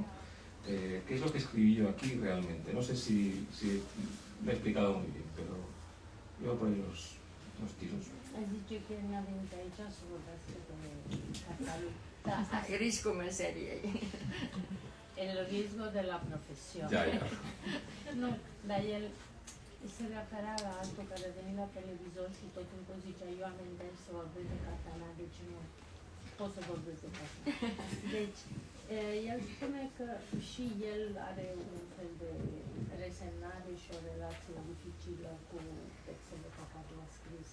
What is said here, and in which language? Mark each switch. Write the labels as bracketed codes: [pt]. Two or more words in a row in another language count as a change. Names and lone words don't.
[es] ¿Qué es lo que escribí yo aquí realmente? No sé si me he explicado muy bien, pero yo por ahí los tiros. Has dicho que en la venta hecha solo de catálogo. [ro] Risco meserie. [es] El riesgo de la profesión. Ya. [ro] Nu, dar el se refera la altul care veni la televizor și tot timpul zicea eu am venit să vorbesc de catalan, deci nu pot să vorbesc de catalan. Deci, el spune că și el are un fel de resemnare și o relație dificilă cu textele pe care le-a scris.